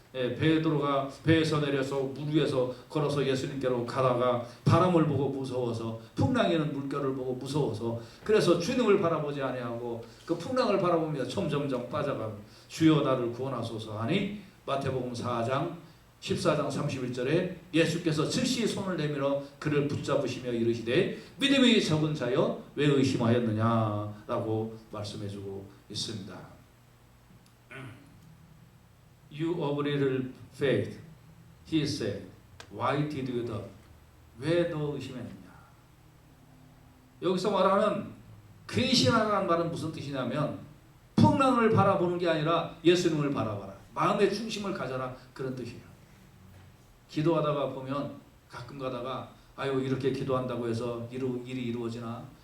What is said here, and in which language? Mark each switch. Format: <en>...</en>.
<ko>베드로가 배에서 내려서 물 위에서 걸어서 예수님께로 가다가 바람을 보고 무서워서 풍랑에는 물결을 보고 무서워서 그래서 주님을 바라보지 아니하고 그 풍랑을 바라보며 점점점 빠져가고 주여 나를 구원하소서 하니 마태복음 4장 14장 31절에 예수께서 즉시 손을 내밀어 그를 붙잡으시며 이르시되 믿음이 적은 자여 왜 의심하였느냐 라고 말씀해주고 있습니다.</ko> <en>You of little faith, he said, why did you doubt?</en> <ko>왜 너 의심했느냐? 여기서 말하는 근신하라는 말은 무슨 뜻이냐면 풍랑을 바라보는 게 아니라 예수님을 바라봐라. 마음의 중심을 가져라. 그런 뜻이에요. 기도하다가 보면 가끔 가다가 아유 이렇게 기도한다고 해서 일이 이루어지나?</ko>